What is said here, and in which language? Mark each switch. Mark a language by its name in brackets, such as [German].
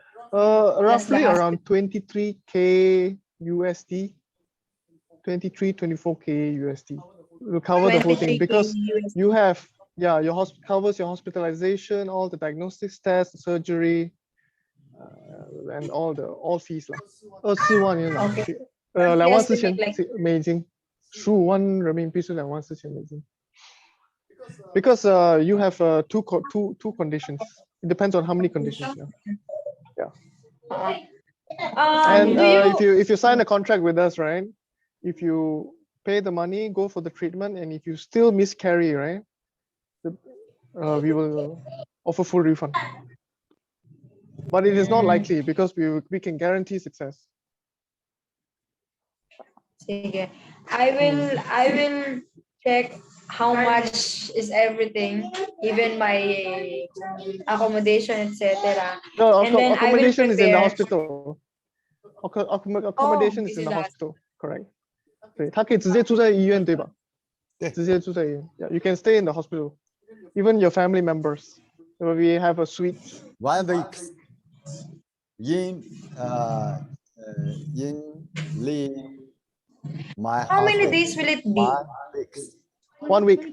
[English] Roughly around 23K USD, 24K USD. Will cover the whole thing because you have your covers your hospitalization, all the diagnostics tests, surgery, and all fees 啦。 [Chinese] 24万元啦，24,000美金，15万人民币是24,000美金。 [English] Because you have two conditions. It depends on how many conditions. And if you sign a contract with us, right? If you pay the money, go for the treatment, and if you still miscarry, right? We will offer full refund. But it is not likely because we can guarantee success. I will check how much is everything, even my accommodation, etc. No, accommodation is in the hospital. Accommodation is in the hospital, correct? [Chinese] 对，他可以直接住在医院，对吧？对，直接住在医院。 [English] Yeah, you can stay in the hospital, even your family members. We have a suite. 1 week in my. How many days will it be? 1 week.